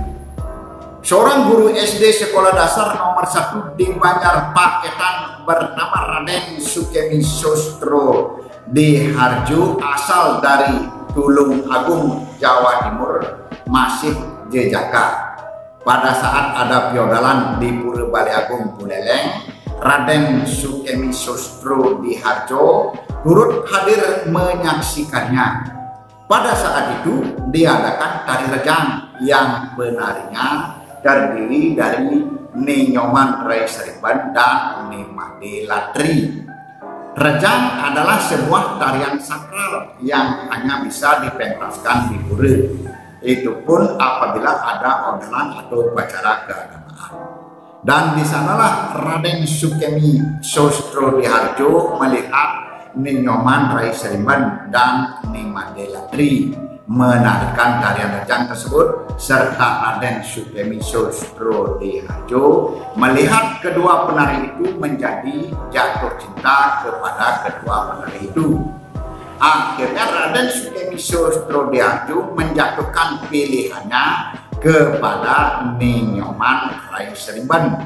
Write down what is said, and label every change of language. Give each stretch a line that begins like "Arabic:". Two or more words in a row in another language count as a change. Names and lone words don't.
Indonesian: Seorang guru SD sekolah dasar nomor 1 di Banjar Paketan bernama Raden Sukemi Sostro di Harjo, asal dari Tulung Agung, Jawa Timur, masih jejaka. Pada saat ada piodalan di Pura Balai Agung Buleleng, Raden Sukemi Sostro di Harjo turut hadir menyaksikannya. Pada saat itu diadakan tari rejang yang penarinya terdiri dari Ninyoman Rai Seriban dan Nimade Latri. Rejang adalah sebuah tarian sakral yang hanya bisa dipentaskan di pura. Itu pun apabila ada ordenan atau upacara keagamaan. Dan di sanalah Raden Sukemi Sostro di Harjo melihat Ninyoman Rai Seriban dan Nimade Latri menarikan tarian rejang tersebut, serta Raden Sukemi Sostro di Harjo melihat kedua penari itu menjadi jatuh cinta kepada kedua penari itu. Akhirnya Raden Sukemi Sostro di Harjo menjatuhkan pilihannya kepada Ninyoman Rai Seriban.